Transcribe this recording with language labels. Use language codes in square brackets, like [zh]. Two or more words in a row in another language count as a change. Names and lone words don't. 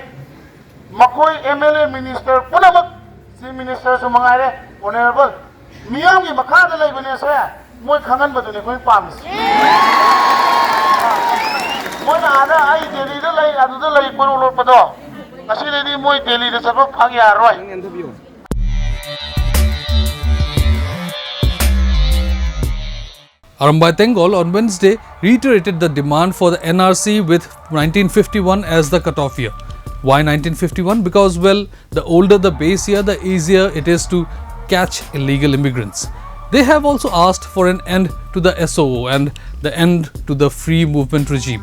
[mni] Makoi [en] MLA minister [mni] punamak [en] Chief Minister [mni] sumangare Honorable ꯃꯤꯌꯥꯝꯒꯤ ꯃꯈꯥꯗ ꯂꯩꯕꯅꯦꯁꯦ ꯃꯣꯏ ꯈꯪꯍꯟꯕꯗꯨꯅꯦ ꯑꯩꯈꯣꯏ ꯄꯥꯝꯃꯤꯁꯦ ꯃꯣꯏꯅ ꯑꯥꯗ ꯑꯩ ꯗꯦꯜꯂꯤꯗ ꯂꯩ ꯑꯗꯨꯗ ꯂꯩ ꯄꯣꯔꯣ ꯂꯣꯠꯄꯗꯣ ꯉꯁꯤꯗꯩꯗꯤ ꯃꯣꯏ ꯗꯦꯜꯂꯤꯗ ꯆꯠꯄ ꯐꯪ ꯌꯥꯔꯣꯏ [en] Arambai Tenggol on Wednesday reiterated the demand for the NRC with 1951 as the cutoff year. Why 1951? Because, well, the older the base year, the easier it is to catch illegal immigrants. They have also asked for an end to the SOO and the end to the free movement regime.